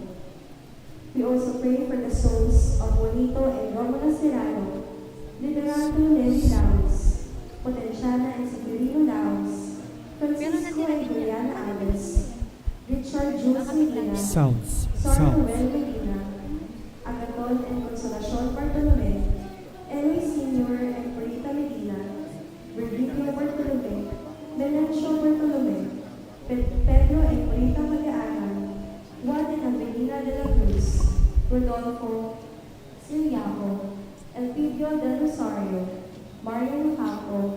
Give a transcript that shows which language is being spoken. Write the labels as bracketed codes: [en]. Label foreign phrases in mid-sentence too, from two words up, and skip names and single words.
[en] We also pray for the souls of Juanito and Romana Serrano, Liderato Levi Laos, Potenciana and Severino Laos, Francisco and Juliana Alves, Richard Jules Medina, Sor Noel Medina, Agaton and Consolacion Bartolome, Eloy Sr. and Corita Medina, Virgilio Bartolome, Melencio Bartolome, Pedro and Corita Magaanan, Juan and Avelina de la Cruz, Rodolfo, Siliaco, Elpidio del Rosario, Marian Ocampo,